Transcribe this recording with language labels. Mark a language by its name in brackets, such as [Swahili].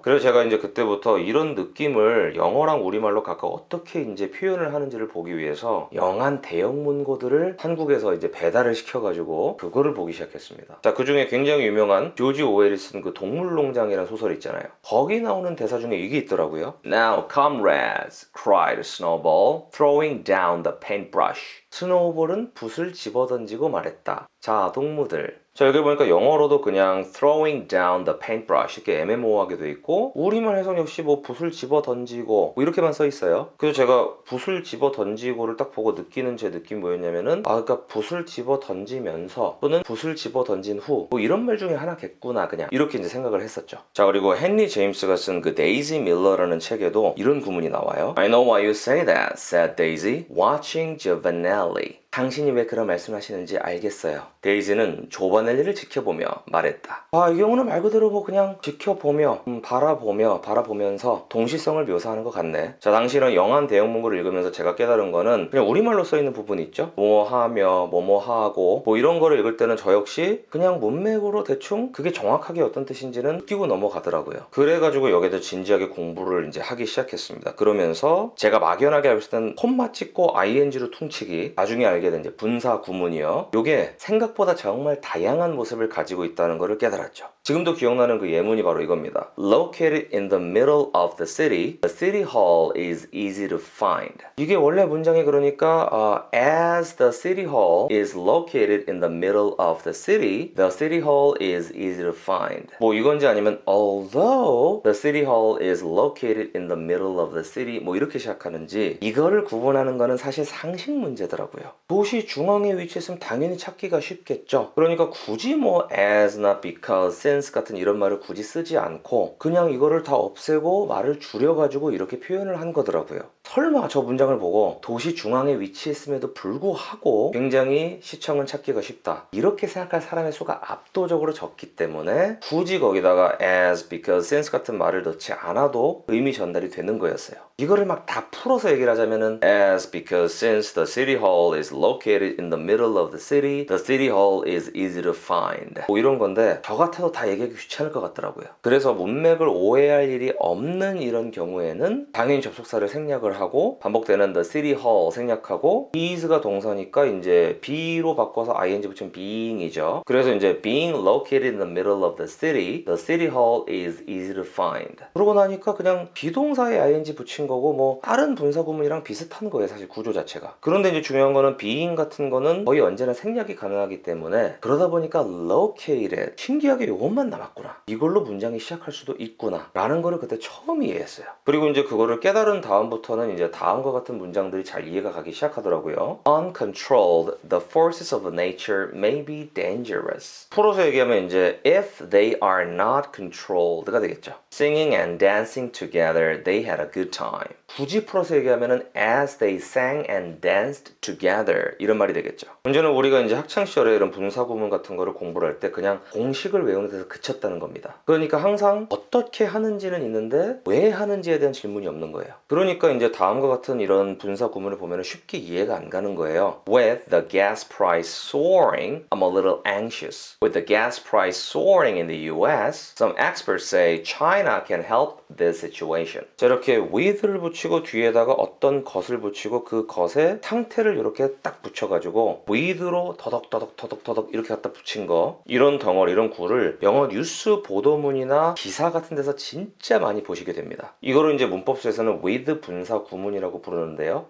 [Korean] 그래서 제가 이제 그때부터 이런 느낌을 영어랑 우리말로 각각 어떻게 이제 표현을 하는지를 보기 위해서 영한 대형 문고들을 한국에서 이제 배달을 시켜가지고 그거를 보기 시작했습니다. 자, 그 중에 굉장히 유명한 조지 오웰이 쓴 그 동물농장이라는 소설 있잖아요. 거기 나오는 대사 중에 이게 있더라고요. [English] Now comrades, cried Snowball, throwing down the paintbrush. [Korean] 스노우볼은 붓을 집어던지고 말했다. 자, 동무들. 자, 여기 보니까 영어로도 그냥 [English] throwing down the paintbrush [Korean] 이렇게 애매모호하게 돼 있고 우리말 해석 역시 뭐 붓을 집어 던지고 뭐 이렇게만 써 있어요. 그래서 제가 붓을 집어 던지고를 딱 보고 느끼는 제 느낌이 뭐였냐면은 아, 그러니까 붓을 집어 던지면서 또는 붓을 집어 던진 후 뭐 이런 말 중에 하나겠구나 그냥 이렇게 이제 생각을 했었죠. 자, 그리고 헨리 제임스가 쓴 그 데이지 밀러라는 책에도 이런 구문이 나와요. [English] I know why you say that, said Daisy, watching Giovanelli. [Korean] 당신이 왜 그런 말씀하시는지 알겠어요. 데이지는 조바넬리를 지켜보며 말했다. 아, 이 경우는 말 그대로 뭐 그냥 지켜보며 바라보면서 동시성을 묘사하는 것 같네. 자, 당시는 영한 대형문구를 읽으면서 제가 깨달은 거는 그냥 우리말로 써있는 부분이 있죠. 뭐하며 뭐하고 뭐 이런 거를 읽을 때는 저 역시 그냥 문맥으로 대충 그게 정확하게 어떤 뜻인지는 느끼고 넘어가더라고요. 그래가지고 여기서 진지하게 공부를 이제 하기 시작했습니다. 그러면서 제가 막연하게 알고 있었던 콤마 찍고 ing로 퉁치기 나중에 알게 된 이제 분사 구문이요. 요게 생각보다 정말 다양한 모습을 가지고 있다는 것을 깨달았죠. 지금도 기억나는 그 예문이 바로 이겁니다. [English] Located in the middle of the city, the city hall is easy to find. [Korean] 이게 원래 문장이 그러니까 [English] as the city hall is located in the middle of the city, the city hall is easy to find. [Korean] 뭐 이건지 아니면 [English] although the city hall is located in the middle of the city [Korean] 뭐 이렇게 시작하는지 이거를 구분하는 거는 사실 상식 문제더라고요. 도시 중앙에 위치했으면 당연히 찾기가 쉽겠죠. 그러니까 굳이 뭐 as나 because, since 같은 이런 말을 굳이 쓰지 않고 그냥 이거를 다 없애고 말을 줄여가지고 이렇게 표현을 한 거더라고요. 설마 저 문장을 보고 도시 중앙에 위치했음에도 불구하고 굉장히 시청은 찾기가 쉽다 이렇게 생각할 사람의 수가 압도적으로 적기 때문에 굳이 거기다가 as, because, since 같은 말을 넣지 않아도 의미 전달이 되는 거였어요. 이거를 막 다 풀어서 얘기를 하자면은 [English] as, because, since the city hall is located in the middle of the city hall is easy to find [Korean] 뭐 이런 건데 저 같아도 다 얘기하기 귀찮을 것 같더라고요. 그래서 문맥을 오해할 일이 없는 이런 경우에는 당연히 접속사를 생략을 하고 반복되는 the city hall 생략하고 is가 동사니까 이제 be로 바꿔서 ing 붙이면 being이죠. 그래서 이제 [English] being located in the middle of the city hall is easy to find. [Korean] 그러고 나니까 그냥 비동사에 ing 붙인 거고 뭐 다른 분사 구문이랑 비슷한 거예요, 사실 구조 자체가. 그런데 이제 중요한 거는 being 같은 거는 거의 언제나 생략이 가능하기 때문에 그러다 보니까 located 신기하게 요것만 남았구나. 이걸로 문장이 시작할 수도 있구나 라는 거를 그때 처음 이해했어요. 그리고 이제 그거를 깨달은 다음부터는 이제 다음과 같은 문장들이 잘 이해가 가기 시작하더라고요. [English] Uncontrolled, the forces of nature may be dangerous. [Korean] 풀어서 얘기하면 이제 [English] if they are not controlled [Korean] 가 되겠죠. [English] Singing and dancing together, they had a good time. [Korean] 굳이 풀어서 얘기하면은 [English] as they sang and danced together [Korean] 이런 말이 되겠죠. 문제는 우리가 이제 학창 시절에 이런 분사 구문 같은 거를 공부를 할 때 그냥 공식을 외우는 데서 거기서 그쳤다는 겁니다. 그러니까 항상 어떻게 하는지는 있는데 왜 하는지에 대한 질문이 없는 거예요. 그러니까 이제 다음과 같은 이런 분사 구문을 보면 쉽게 이해가 안 가는 거예요. [English] With the gas price soaring, I'm a little anxious. With the gas price soaring in the US, some experts say China can help this situation. [Korean] 자, 이렇게 with를 붙이고 뒤에다가 어떤 것을 붙이고 그 것의 상태를 이렇게 딱 붙여가지고 with로 더덕더덕 이렇게 갖다 붙인 거, 이런 덩어리, 이런 구를 영어 뉴스 보도문이나 기사 같은 데서 진짜 많이 보시게 됩니다. 이거를 이제 문법수에서는 with 분사 구문이라고 부르는데요.